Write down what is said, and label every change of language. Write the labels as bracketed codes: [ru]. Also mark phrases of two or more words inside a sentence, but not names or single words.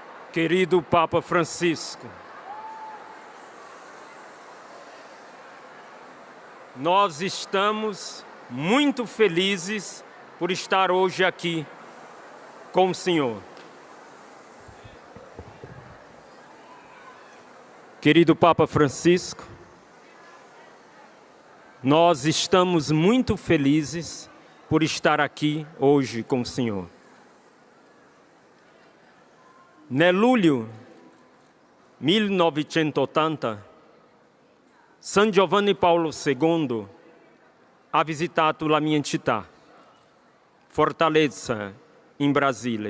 [pt] Querido Papa Francisco, nós estamos muito felizes por estar hoje aqui com o Senhor. Querido Papa Francisco, nós estamos muito felizes por estar aqui hoje com o Senhor. [it] Nel luglio 1980, San Giovanni Paolo II ha visitato la mia città, Fortaleza, in Brasile.